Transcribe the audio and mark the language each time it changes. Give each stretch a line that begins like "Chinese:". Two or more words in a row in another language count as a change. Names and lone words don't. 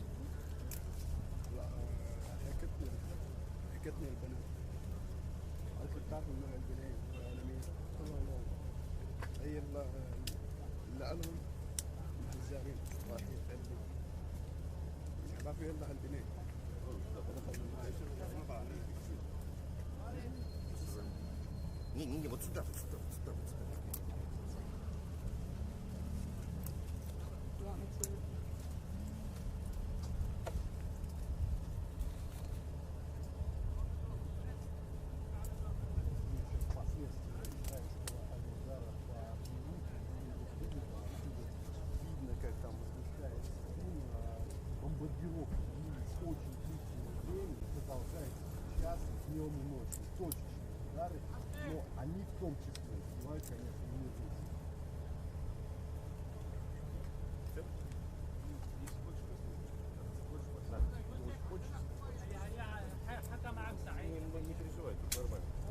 Arabic: لا هيكتني البنات قلت له بتعرفوا انه البناية العالمية قلت له هي اللي قالهم الحجارين رايحين قلبي ما في الا هالبناية
Korean: 니 못 쓴다.
English: You want me to?
Russian: там возмущается. Бомбардировки длились очень длительное время, продолжается сейчас, днем и ночью. Точечные удары, но они в том числе сбивают, конечно, не здесь.
Arabic: حتى معك سعيد
Russian: Не переживайте, нормально.